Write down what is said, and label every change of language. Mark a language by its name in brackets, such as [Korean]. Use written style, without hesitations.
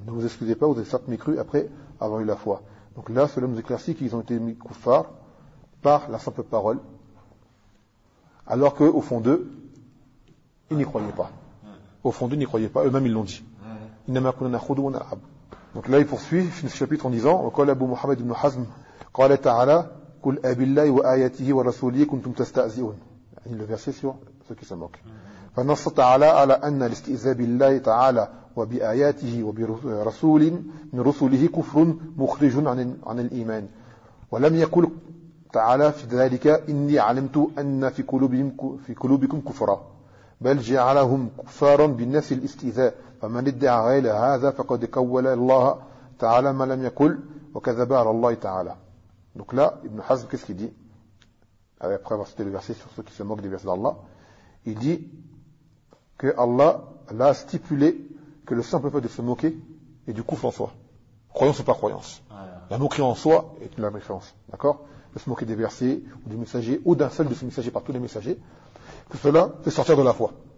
[French] Ne vous excusez pas, vous êtes certes mécru après avoir eu la foi. Donc là, cela nous éclaircit qu'ils ont été mis kuffar par la simple parole, alors qu'au fond d'eux, ils n'y croyaient pas. Au fond d'eux, ils n'y croyaient pas. Eux-mêmes, ils l'ont dit. [Arabic] Innama kunna khudu wa nal'ab. [French] Donc là, il poursuit, il finit ce chapitre en disant, [Arabic] wa qala Abu Muhammad ibn Hazm, qala ta'ala, قل أبالله وآياته ورسوله كنتم تستأذون يعني لو [French] verset sur ceux qui se moquent. [Arabic] فنص تعالى على أن الاستئذاء بالله تعالى وبآياته وبرسول من رسله كفر مخرج عن الإيمان ولم يقل تعالى في ذلك إني علمت أن في قلوبكم كفرا بل جعلهم كفارا بالناس الاستئذاء فمن ادعى غير هذا فقد كول الله تعالى ما لم يقل وكذب على الله تعالى. [French] Donc là, Ibn Hazm, qu'est-ce qu'il dit? Après avoir cité le verset sur ceux qui se moquent des versets d'Allah, il dit que Allah l'a stipulé que le simple fait de se moquer est du kufr en soi. Croyance ou pas croyance. La moquerie en soi est une mécréance. D'accord? De se moquer des versets ou du messager ou d'un seul de ce messager par tous les messagers, que cela fait sortir de la foi.